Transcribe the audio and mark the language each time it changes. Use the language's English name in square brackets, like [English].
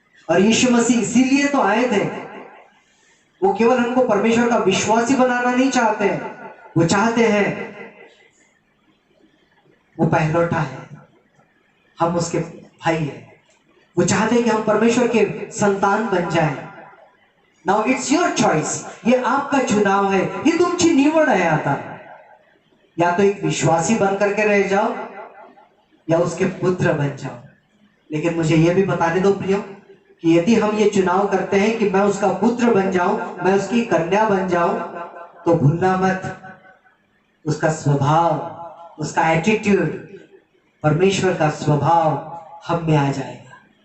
[Hindi] और यीशु मसीह इसीलिए तो आए थे। वो केवल हमको परमेश्वर का विश्वासी बनाना नहीं चाहते हैं, वो चाहते हैं, वो पहलौठा है, हम उसके भाई हैं। वो चाहते हैं कि हम परमेश्वर के संतान बन जाएं। [English] now it's your choice, [Hindi] ये आपका चुनाव है, [Marathi] ये तुमची निवड आहे आता। [Hindi] या तो एक विश्वासी बन करके रह जाओ या उसके पुत्र बन जाओ। लेकिन मुझे यह भी बताने दो प्रियो कि यदि हम ये चुनाव करते हैं कि मैं उसका पुत्र बन जाऊं, मैं उसकी कन्या बन जाऊं, तो भूलना मत उसका स्वभाव, उसका एटीट्यूड, परमेश्वर का स्वभाव हम में आ जाएगा।